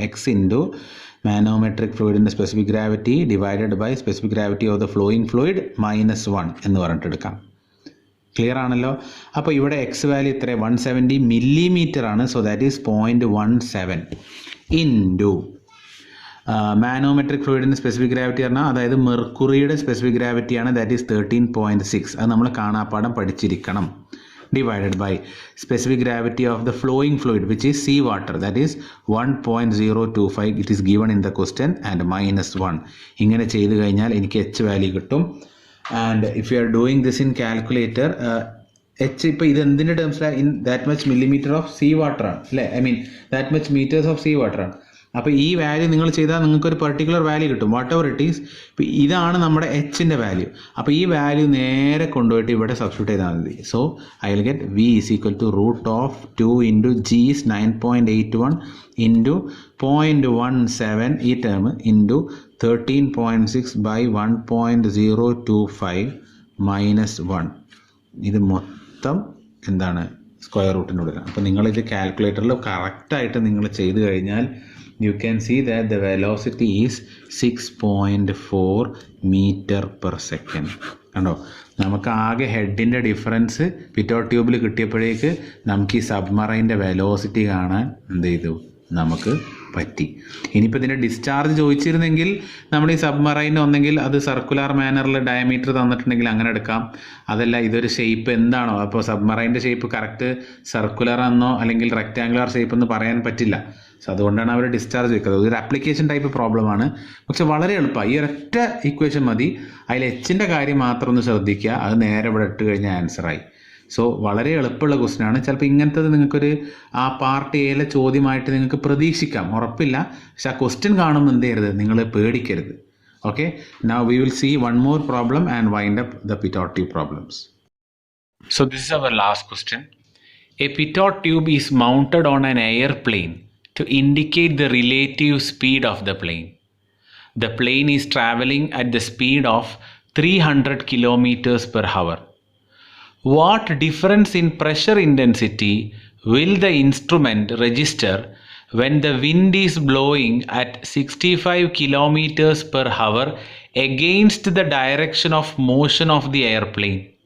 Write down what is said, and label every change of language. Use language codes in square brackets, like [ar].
[ml] X into manometric ഫ്ലൂയിഡിൻ്റെ specific gravity [en] divided by specific gravity of the flowing fluid -1 [ml] എന്ന് പറഞ്ഞിട്ട് എടുക്കാം. Clear ആണല്ലോ? അപ്പോൾ ഇവിടെ എക്സ് വാല്യൂ ഇത്ര 170 millimeter ആണ്. [en] so that is 0.17 [ml] into manometric ഫ്ലൂയിഡിൻ്റെ specific gravity പറഞ്ഞാൽ അതായത് മെർക്കുറിയുടെ സ്പെസിഫിക് ഗ്രാവിറ്റിയാണ്, [en] That is 13.6. [ml] അത് നമ്മൾ കാണാപ്പാടം പഠിച്ചിരിക്കണം. [en] divided by specific gravity of the flowing fluid which is sea water, that is 1.025. it is given in the question, and -1. [ml] ഇങ്ങനെ ചെയ്തു കഴിഞ്ഞാൽ എനിക്ക് h value കിട്ടും. [en] and if you are doing this in calculator, [ml] H ഇപ്പോൾ ഇത് എന്തിൻ്റെ ടേംസിലാണ്? [en] In that much millimeter of sea water ആണ് അല്ലേ? I mean that much meters of sea water ആണ്. [ml] അപ്പോൾ ഈ വാല്യൂ നിങ്ങൾ ചെയ്താൽ നിങ്ങൾക്ക് ഒരു പെർട്ടിക്കുലർ വാല്യൂ കിട്ടും, [en] Whatever it is. [ml] ഇപ്പോൾ ഇതാണ് നമ്മുടെ എച്ചിൻ്റെ വാല്യൂ. അപ്പോൾ ഈ വാല്യൂ നേരെ കൊണ്ടുപോയിട്ട് ഇവിടെ സബ്സ്റ്റിറ്റ്യൂട്ട് ചെയ്താൽ മതി. [en] So I will get v is equal to √2 into g is 9.81 into 0.17 ഈ term into 13.6 by 1.025 -1. [ml] ഇത് മൊത്തം എന്താണ്? സ്ക്വയർ റൂട്ടിനുള്ളിലാണ്. അപ്പോൾ നിങ്ങളിത് കാൽക്കുലേറ്ററിൽ കറക്റ്റായിട്ട് നിങ്ങൾ ചെയ്ത് കഴിഞ്ഞാൽ [en] you can see that the velocity is 6.4 meter per second. [ml] കണ്ടോ, നമുക്ക് ആകെ ഹെഡിൻ്റെ ഡിഫറൻസ് പിറ്റോട്ട് ട്യൂബിൽ കിട്ടിയപ്പോഴേക്ക് നമുക്ക് ഈ സബ്മറൈൻ്റെ വെലോസിറ്റി കാണാൻ എന്ത് ചെയ്തു? നമുക്ക് പറ്റി. ഇനിയിപ്പോൾ ഇതിൻ്റെ ഡിസ്ചാർജ് ചോദിച്ചിരുന്നെങ്കിൽ നമ്മൾ ഈ സബ്മറൈൻ ഒന്നെങ്കിൽ അത് സർക്കുലർ മാനറിൽ ഡയമീറ്റർ തന്നിട്ടുണ്ടെങ്കിൽ അങ്ങനെ എടുക്കാം. അതല്ല ഇതൊരു ഷേപ്പ് എന്താണോ, അപ്പോൾ സബ്മറൈൻ്റെ ഷേപ്പ് കറക്റ്റ് സർക്കുലർ ആണെന്നോ അല്ലെങ്കിൽ റെക്റ്റാങ്കുലർ ഷേപ്പ് എന്ന് പറയാൻ പറ്റില്ല. സോ അതുകൊണ്ടാണ് അവർ ഡിസ്ചാർജ് വെക്കുന്നത്. ഇതൊരു ആപ്ലിക്കേഷൻ ടൈപ്പ് പ്രോബ്ലമാണ്, പക്ഷെ വളരെ എളുപ്പമാണ്. ഈ ഒരൊറ്റ ഇക്വേഷൻ മതി. അതിൽ എച്ചിൻ്റെ കാര്യം മാത്രം ഒന്ന് ശ്രദ്ധിക്കുക, അത് നേരെ ഇവിടെ ഇട്ട് കഴിഞ്ഞാൽ ആൻസറായി. സോ വളരെ എളുപ്പമുള്ള ക്വസ്റ്റ്യൻ ആണ്. ചിലപ്പോൾ ഇങ്ങനത്തത് നിങ്ങൾക്കൊരു ആ പാർട്ട് എയിലെ ചോദ്യമായിട്ട് നിങ്ങൾക്ക് പ്രതീക്ഷിക്കാം, ഉറപ്പില്ല. പക്ഷെ ആ ക്വസ്റ്റ്യൻ കാണുമ്പോൾ എന്ത് ചെയ്യരുത്? നിങ്ങൾ പേടിക്കരുത്. [en] Okay, now we will see one more problem and wind up the pitot tube problems. So this is our last question. A pitot tube is mounted on an airplane to indicate the relative speed of the plane. The plane is traveling at the speed of 300 kilometers per hour. What difference in pressure intensity will the instrument register when the wind is blowing at 65 kilometers per hour against the direction of motion of the airplane?